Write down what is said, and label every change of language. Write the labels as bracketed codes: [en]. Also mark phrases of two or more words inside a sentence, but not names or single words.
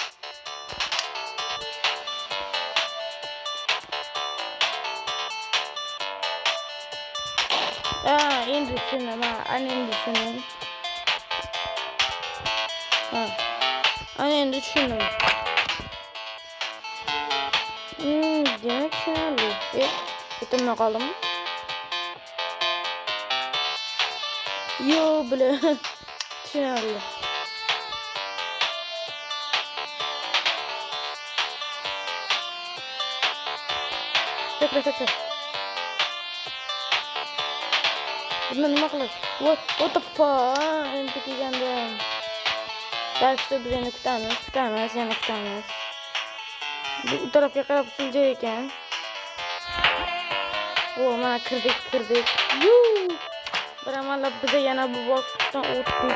[uz] Endi tushundim. Endi tushundim. Demak tushunarli. [tr] Yetimle kaldım. Yo bile. Düşünüyorum. Tekrar. [uz] Bundan nima qiladi? [en] What the fuck? [uz] Endi kelgandim. Darsta bizani kutamiz, yana kutamiz. Bu tarafga qarab siljar ekan. Mana kirdik. Bir amallab biza yana bu bosqichdan o'tdik.